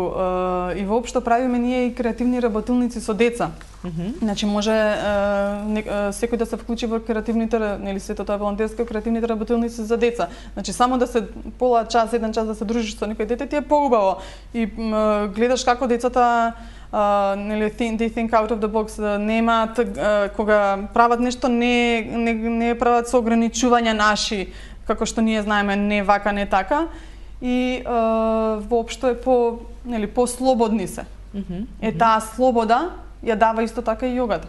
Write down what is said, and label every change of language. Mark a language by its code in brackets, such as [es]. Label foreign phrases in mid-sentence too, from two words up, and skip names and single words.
[mk] И воопшто правиме ние и креативни работилници со деца. Значи може секој да се вклучи во креативните, нели сето тоа е волонтерско, креативните работилници за деца. Значи само да се пола час, еден час да се дружиш со некој дете ти е поубаво. И гледаш како децата нели [en] they think out of the box, [mk] немаат кога прават нешто не прават со ограничувања наши, како што ние знаеме, не вака, не така. И воопшто е по-слободни се. Таа слобода ја дава исто така и јогата.